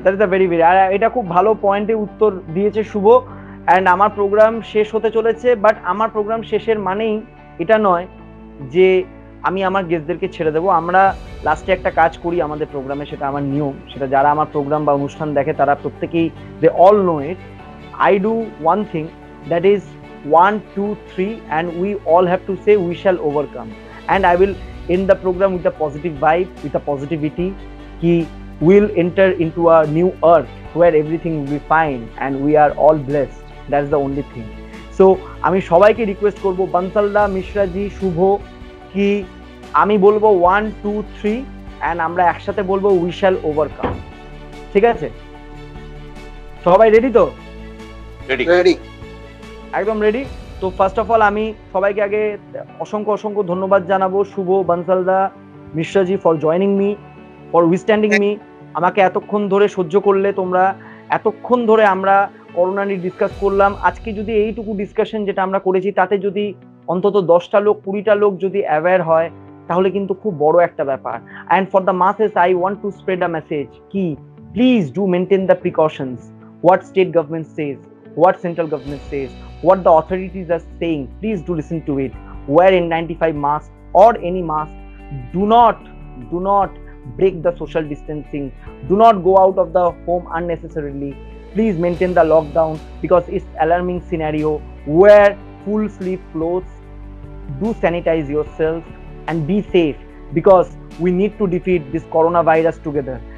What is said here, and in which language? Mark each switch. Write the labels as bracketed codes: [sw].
[en] that is a very very, [bn] আর এটা খুব ভালো পয়েন্টে উত্তর দিয়েছে শুভ। এন্ড আমার প্রোগ্রাম শেষ হতে চলেছে, বাট আমার প্রোগ্রাম শেষের মানেই এটা নয় যে আমি আমার গেস্টদেরকে ছেড়ে দেবো। আমরা লাস্টে একটা কাজ করি আমাদের প্রোগ্রামে, সেটা আমার নিয়ম, সেটা যারা আমার প্রোগ্রাম বা অনুষ্ঠান দেখে তারা প্রত্যেকেই [en] They all know it. I do one thing, that is 1, 2, 3, and we all have to say we shall overcome. And I will end the program with a positive vibe, with a positivity. He will enter into a new earth where everything will be fine and we are all blessed. That's the only thing. [bn] So আমি সবাইকে request করব, বানসালদা, মিশ্রাজি, শুভ, কি আমি বলবো 1, 2, 3 and আমরা একসাথে বলবো [en] we shall overcome. [bn] ঠিক আছে? সবাই রেডি তো? রেডি। একদম রেডি। তো ফার্স্ট অফ অল আমি সবাইকে আগে অসংখ্য ধন্যবাদ জানাবো, শুভ, বানসালদা, মিশ্রাজি, [en] For joining me, for withstanding me. [bn] আমাকে এতক্ষণ ধরে সহ্য করলে তোমরা, এতক্ষণ ধরে আমরা করোনা নিয়ে ডিসকাস করলাম। আজকে যদি এইটুকু ডিসকাশন যেটা আমরা করেছি তাতে যদি অন্তত 10টা লোক 20টা লোক যদি অ্যাওয়্যার হয় তাহলে কিন্তু খুব বড় একটা ব্যাপার। [en] And for the masses I want to spread a message কি please do maintain the precautions, what state government says, what central government says, what the authorities are saying, please do listen to it. Wear N95 mask or any mask. Do not break the social distancing. Do not go out of the home unnecessarily. Please maintain the lockdown because it's alarming scenario. Wear full sleeve clothes. Do sanitize yourself and be safe because we need to defeat this coronavirus together.